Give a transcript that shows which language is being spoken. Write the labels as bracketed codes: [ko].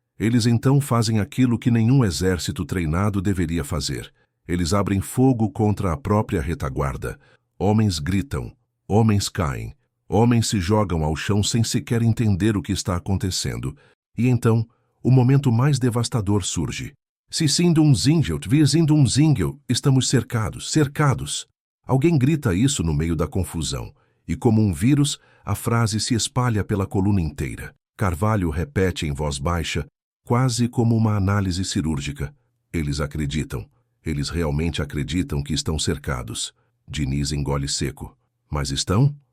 [pt] Eles então fazem aquilo que nenhum exército treinado deveria fazer. Eles abrem fogo contra a própria retaguarda. Homens gritam. Homens caem. Homens se jogam ao chão sem sequer entender o que está acontecendo. E então, o momento mais devastador surge. [de] Sie sind umzingelt, wir sind umzingelt. [pt] Estamos cercados, cercados. Alguém grita isso no meio da confusão, e como um vírus, a frase se espalha pela coluna inteira. Carvalho repete em voz baixa, quase como uma análise cirúrgica. Eles acreditam. Eles realmente acreditam que estão cercados. Diniz engole seco. Mas estão?